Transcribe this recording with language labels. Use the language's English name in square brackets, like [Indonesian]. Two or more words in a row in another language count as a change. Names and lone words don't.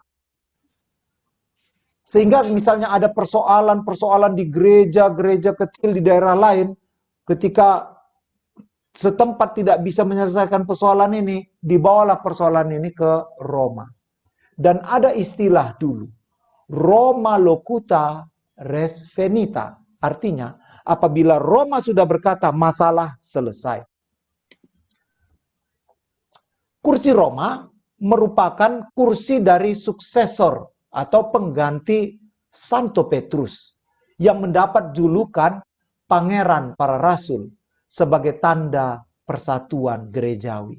[Indonesian] Sehingga misalnya ada persoalan-persoalan di gereja-gereja kecil di daerah lain, ketika setempat tidak bisa menyelesaikan persoalan ini, dibawalah persoalan ini ke Roma. Dan ada istilah dulu, [Latin] Roma locuta res finita. [Indonesian] Artinya, apabila Roma sudah berkata, masalah selesai. Kursi Roma merupakan kursi dari suksesor atau pengganti Santo Petrus yang mendapat julukan Pangeran para Rasul sebagai tanda persatuan gerejawi.